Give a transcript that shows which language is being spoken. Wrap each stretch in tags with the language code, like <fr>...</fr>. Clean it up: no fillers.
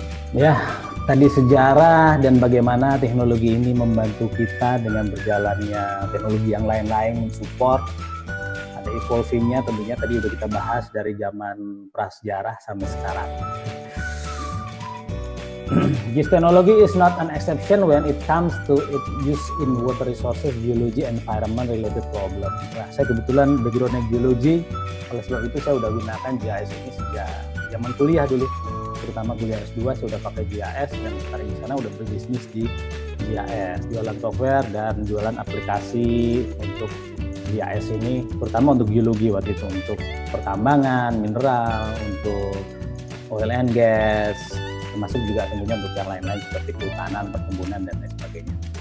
<id>Ya, tadi sejarah dan bagaimana teknologi ini membantu kita dengan berjalannya teknologi yang lain-lain mensupport. Ada evolving-nya tentunya tadi udah kita bahas dari zaman prasejarah sampai sekarang.</id> <en>GIS technology is not an exception when it comes to its use in water resources, geology, environment related problem.</en> <id>Nah, saya kebetulan background-nya geologi, oleh sebab itu saya udah gunakan GIS ini sejak zaman kuliah dulu. Terutama kuliah S2 saya udah pakai GIS dan sekarang di sana udah berbisnis di GIS, jualan software dan jualan aplikasi untuk GIS ini, terutama untuk geologi waktu itu, untuk pertambangan, mineral, untuk</id> <en>oil and gas,</en> <id>termasuk juga tentunya untuk yang lain-lain seperti kehutanan, perkebunan, dan lain sebagainya.</id>